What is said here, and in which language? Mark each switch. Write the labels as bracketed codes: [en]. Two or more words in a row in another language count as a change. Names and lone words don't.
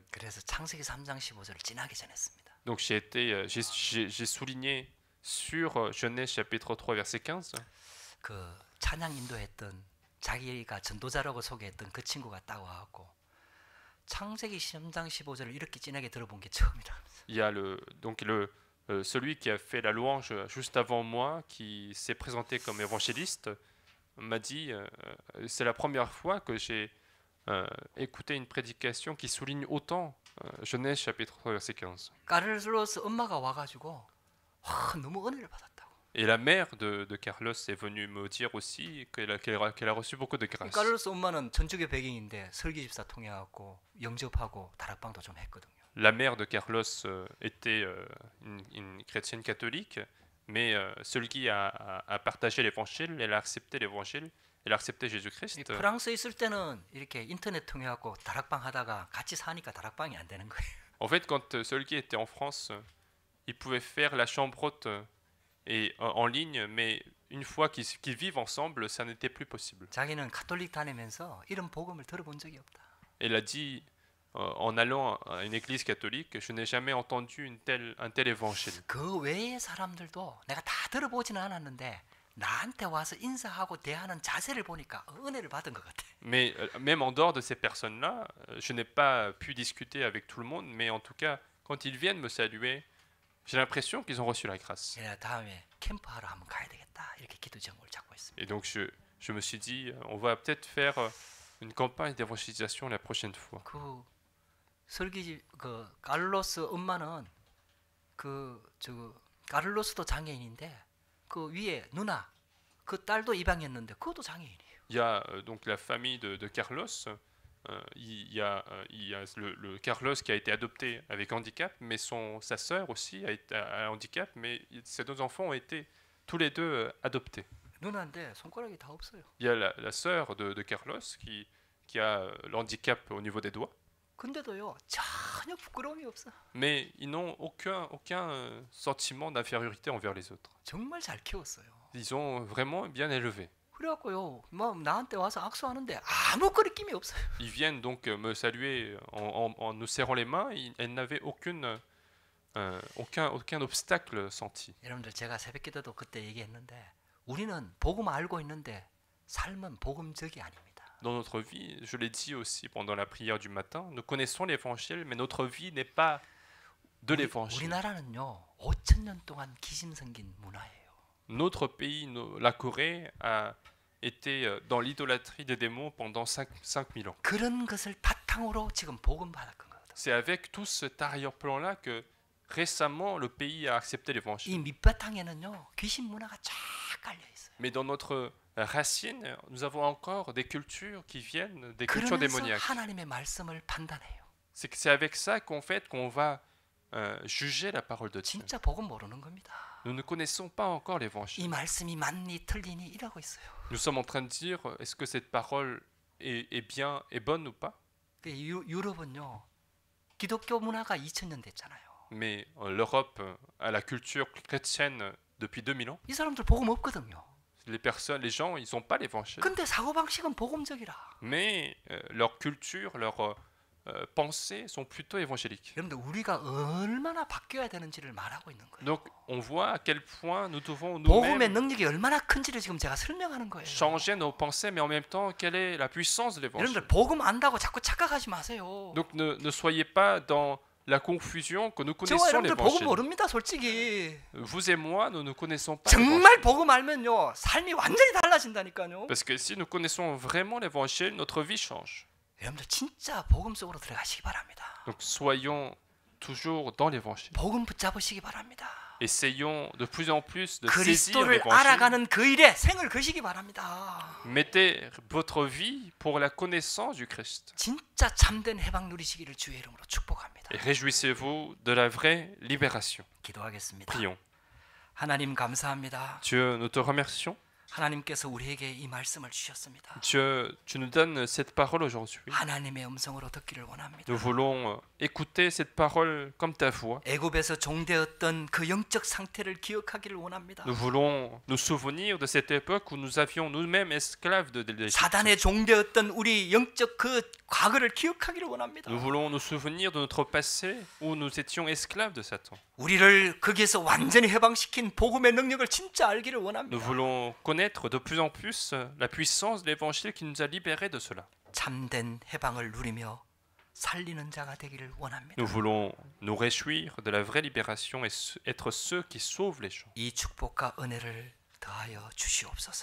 [ko] 그래서 창세기 3장 15절을 진하게 전했습니다. [fr] Donc j'ai souligné sur Genèse chapitre 3 verset 15. [ko] 그 찬양 인도했던 자기가 전도자라고 소개했던 그 친구가 딱 와갖고 창세기 3장 15절을 이렇게 진하게 들어본 게 처음이라면서. [fr] Il y a celui qui a fait la louange juste avant moi, qui s'est présenté comme évangéliste, m'a dit c'est la première fois que j'ai écouté une prédication qui souligne autant Genèse chapitre 3 verset 15. [ko] 까를로스 엄마가 와가지고 너무 은혜를 받았다고. [fr] Et la mère de Carlos est venue me dire aussi qu'elle a reçu beaucoup de grâce. [ko] 까를로스 엄마는 천주교 배경인데 설기집사 통해갖고 영접하고 다락방도 좀 했거든요. [fr] La mère de Carlos était une chrétienne catholique, mais celui a partagé l'évangile, elle a accepté l'évangile, elle a accepté Jésus-Christ. [ko] 프랑스에 있을 때는 이렇게 인터넷 통해갖고 다락방 하다가 같이 사니까 다락방이 안 되는 거예요. [fr] En fait, quand celui était en France, il pouvait faire la chambre haute et en ligne, mais une fois qu'ils vivent ensemble, ça n'était plus possible. [ko] 자기는 가톨릭 다니면서 이런 복음을 들어본 적이 없다. [fr] Elle a dit en allant à une église catholique, je n'ai jamais entendu un tel évangile. [ko] 그 외의 사람들도 내가 다 들어보지는 않았는데 나한테 와서 인사하고 대하는 자세를 보니까 은혜를 받은 것 같아. [fr] Mais même en dehors de ces personnes-là, je n'ai pas pu discuter avec tout le monde, mais en tout cas, quand ils viennent me saluer, j'ai l'impression qu'ils ont reçu la grâce. [ko] 내가 다음에 캠프하러 한번 가야 되겠다 이렇게 기도 제목을 잡고 있습니다. [fr] Et donc je me suis dit, on va peut-être faire une campagne d'évangélisation la prochaine fois. [ko] 그 설기지 그 까를로스 엄마는 저 까를로스도 장애인인데 그 위에 누나 그 딸도 입양했는데 그것도 장애인이에요. [fr] Il y a donc la famille de Carlos. Il y a le Carlos qui a été adopté avec handicap, mais sa sœur aussi a un handicap, mais ces deux enfants ont été tous les deux adoptés. [ko] 누나인데 손가락이 다 없어요. [fr] Il y a la sœur de Carlos qui a le handicap au niveau des doigts, [ko] 근데도요 전혀 부끄러움이 없어. [fr] mais ils n'ont aucun sentiment d'infériorité envers les autres. [ko] 정말 잘 키웠어요. [fr] Ils ont vraiment bien élevé. [ko] 그래갖고요 뭐 나한테 와서 악수하는데 아무 거리낌이 없어요. [fr] Ils viennent donc me saluer en nous serrant les mains. Elles n'avaient aucun obstacle senti. [ko] 여러분들 제가 새벽기도도 그때 얘기했는데 우리는 복음 알고 있는데 삶은 복음적이 아닙니다. [fr] Dans notre vie, je l'ai dit aussi pendant la prière du matin, nous connaissons l'évangile, mais notre vie n'est pas de l'évangile. [ko] 우리나라는요 5,000년 동안 기심 생긴 문화예요. [fr] Notre pays, la Corée, a été dans l'idolâtrie des démons pendant 5000 ans. [ko] 그런 것을 바탕으로 지금 복음 받았던 거거든. [fr] C'est avec tout cet arrière-plan-là que récemment le pays a accepté l'évangile. [ko] 이 밑바탕에는요 귀신 문화가 쫙 깔려 있어요. [fr] Mais dans notre racine, nous avons encore des cultures qui viennent des cultures [ko] 그러면서 [fr] démoniaques. [ko] 하나님의 말씀을 판단해요. [fr] C'est avec ça qu'on va juger la parole de Dieu. [ko] 진짜 복음 모르는 겁니다. [fr] Nous ne connaissons pas encore l'évangile. [ko] 이 말씀이 맞니 틀리니 이러고 있어요. [fr] Nous sommes en train de dire, est-ce que cette parole est bien, est bonne ou pas? [ko] 유럽은요. 기독교 문화가 2000년 됐잖아요. [fr] Mais l'Europe a la culture chrétienne depuis 2000 ans. [ko] 이 사람들 복음 없거든요. [fr] Les personnes, les gens, ils n'ont pas l'évangile. [ko] 근데 사고방식은 복음적이라. [fr] Mais leur culture, leurs pensées sont plutôt évangéliques. [ko] 여러분들 우리가 얼마나 바뀌어야 되는지를 말하고 있는 거예요. [fr] Donc on voit à quel point nous devons [ko] 복음의 [fr] nous-mêmes [ko] 능력이 얼마나 큰지를 지금 제가 설명하는 거예요. [fr] changer nos pensées, mais en même temps, quelle est la puissance de l'évangile? [ko] 여러분들 복음 안다고 자꾸 착각하지 마세요. [fr] Donc ne soyez pas dans la confusion que nous [ko] 저와 [fr] connaissons [ko] 여러분들 복음 [fr] l'évangile. [ko] 모릅니다, 솔직히. [fr] Vous et moi, nous ne connaissons pas [ko] 정말 [fr] l'évangile. [ko] 복음 알면요, 삶이 완전히 달라진다니까요. [fr] Parce que si nous connaissons vraiment l'évangile, notre vie change. [ko] 여러분들 진짜 복음 속으로 들어가시기 바랍니다. [fr] Donc soyons toujours dans l'évangile. [ko] 복음 붙잡으시기 바랍니다. [fr] Essayons de plus en plus de saisir [ko] 그리스도를 [fr] l'évangile. [ko] 알아가는 그 일에 생을 거시기 바랍니다. [fr] Mettez votre vie pour la connaissance du Christ. [ko] 진짜 참된 해방 누리시기를 주의 이름으로 축복합니다. [fr] Et réjouissez-vous de la vraie libération. [ko] 기도하겠습니다. [fr] Prions. [ko] 하나님 감사합니다. [fr] Dieu, nous te remercions. [ko] 하나님께서 우리에게 이 말씀을 주셨습니다. [fr] Dieu, tu nous donnes cette parole aujourd'hui. [ko] 하나님의 음성으로 듣기를 원합니다. [fr] Nous voulons écouter cette parole comme ta voix. [ko] 애굽에서 종되었던 그 영적 상태를 기억하기를 원합니다. [fr] Nous voulons nous souvenir de cette époque où nous avions nous-mêmes esclaves de l'Égypte. [ko] 사단의 종되었던 우리 영적 그 과거를 기억하기를 원합니다. [fr] Nous voulons nous souvenir de notre passé où nous étions esclaves de Satan. [ko] 우리를 거기에서 완전히 해방시킨 복음의 능력을 진짜 알기를 [fr] Nous [ko] 원합니다. [fr] voulons connaître de plus en plus la puissance de l'évangile qui nous a libérés de cela. [ko] 참된 해방을 누리며 살리는 자가 되기를 원합니다. [fr] Nous voulons nous réjouir de la vraie libération et être ceux qui sauvent les gens. [ko] 이 축복과 은혜를 더하여 주시옵소서.